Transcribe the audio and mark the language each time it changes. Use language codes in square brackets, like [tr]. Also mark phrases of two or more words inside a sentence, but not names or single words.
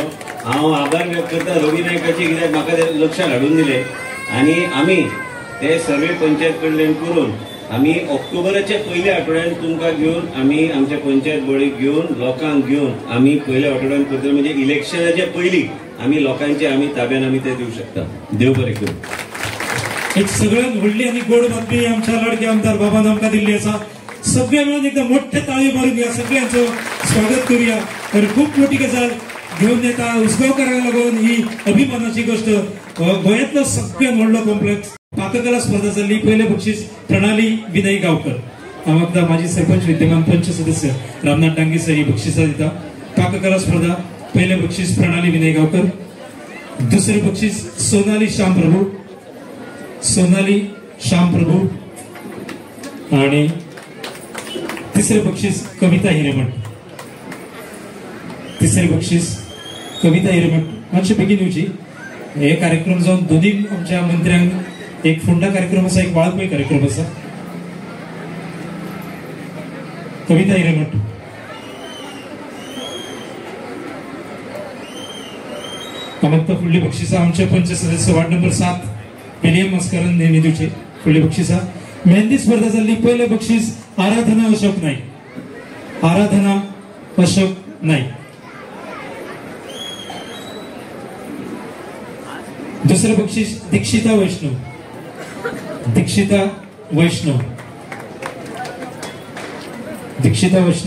[kok] हांव आभार व्यक्त करता रवी नायकाचे कित्याक म्हाका ते लक्षांत हाडून दिले आनी आमी ते सर्वे पंचायत कडल्यान करून आमी ऑक्टोबराच्या पयल्या आठवड्यान तुमकां घेवन आमी आमच्या पंचायत बॉडीक घेवन लोकांक घेवन आमी पयल्या आठवड्यान करतले म्हणजे इलेक्शनाच्या पयलीं आमी लोकांचे आमी ताब्यान आमी ते दिवंक शकता. देव बरें करूं. एक सगळ्यात व्हडली आणि गोड बातमी आमच्या लाडके आमदार बाबान आमकां दिल्ली आसा. [mr] सगळे मिळून एकदम मोठे ताळी मारून या सगळ्यांचं स्वागत करूया. [kok] तर खूप मोठी गजाल घेऊन येता उसगांवकारांक लागून ही अभिमानाची गोष्ट. गोंयांतलो सगळ्यात व्हडलो कॉम्प्लेक्स पाककला स्पर्धा जाल्ली. पयले बक्षीस प्रणाली विनय गांवकर. हांव माजी सरपंच विद्यमान पंच सदस्य रामनाथ डांगे सर ही बक्षिसां दिता. पाककला स्पर्धा पयले बक्षीस प्रणाली विनय गांवकर. दुसरे बक्षीस सोनाली श्याम प्रभू, सोनाली श्याम प्रभू. आणि तिसरे बक्षीस कविता हिरेमठ. तिसरे बक्षीस कविता हिरेमठ. मातशें बेगीन येवची. हे कार्यक्रम जावन दोन्ही आमच्या मंत्र्यांक एक फोंडा कार्यक्रम आसा, एक वाळपय कार्यक्रम आसा. कविता हिरेमठ. मग फुडली बक्षिसां आमचे पंच सदस्य वार्ड नंबर 7 विलियम मस्करन नेहमी दिवचे. फुडली बक्षिसां मेहंदी स्पर्धा जाल्ली. पयले बक्षीस आराधना अशोक नाईक. आराधना अशोक नाईक. दुसरे बक्षीस दीक्षिता वैष्णव. दीक्षिता वैष्णव. दीक्षिता वैष्णव.